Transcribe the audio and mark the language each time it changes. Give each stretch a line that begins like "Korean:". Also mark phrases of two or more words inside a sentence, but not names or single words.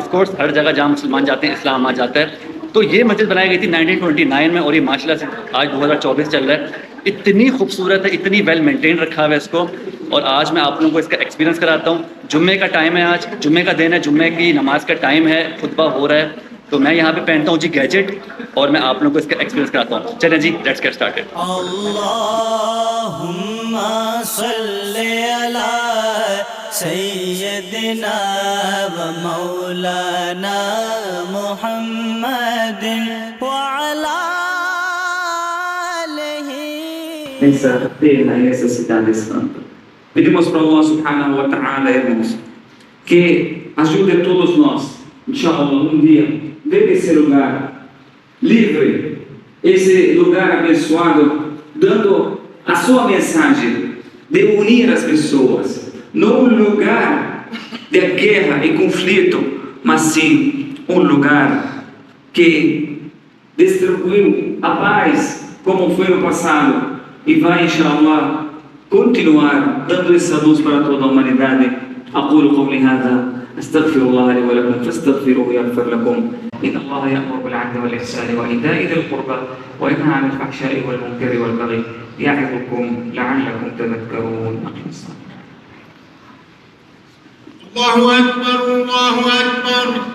English: of course
Hindi: हर जगह जहाँ मुसलमान जाते हैं इस्लाम आ जाता है। तो ये मस्जिद बनाई गई थी 1929 में, और ये माशाल्लाह से आज 2024 चल रहा है। इतनी खूबसूरत है, इतनी
English: well maintain
Hindi: रखा हुआ है इसको। और आज मैं आप लोगों को इसका एक्सपीरियंस कराता हूँ। जुम्मे का टाइम है, आज जुम्मे का दिन है, जुम्मे की नमाज का टाइम है, खुतबा हो रहा है। तो मैं यहाँ पे पहनता हूँ जी गैजेट, और मैं आप लोगों को इसका एक्सपीरियंस कराता हूँ। चलें जी,
English: Let's get started.
Arabic: اللهم صل على سيدنا ومولانا محمد وعلى
Portuguese: nessa terra e nessa cidade santa. Pedimos para Allah
Arabic: سبحانه وتعالى,
Portuguese: irmãos, que ajude a todos nós, inshallah, um dia, ver esse lugar livre, esse lugar abençoado, dando a sua mensagem de unir as pessoas, não um lugar de guerra e conflito, mas sim um lugar que distribuiu a paz, como foi no passado, e vai, inshallah, continuar dando essa luz para toda a humanidade.
Arabic: أقول قولي هذا أستغفر الله لي ولكم فاستغفروه يغفر لكم إن الله يأمر بالعدل والإحسان وإيتاء ذي القربى وينهى عن الفحشاء والمنكر والبغي يعظكم لعلكم تذكرون. الله أكبر الله أكبر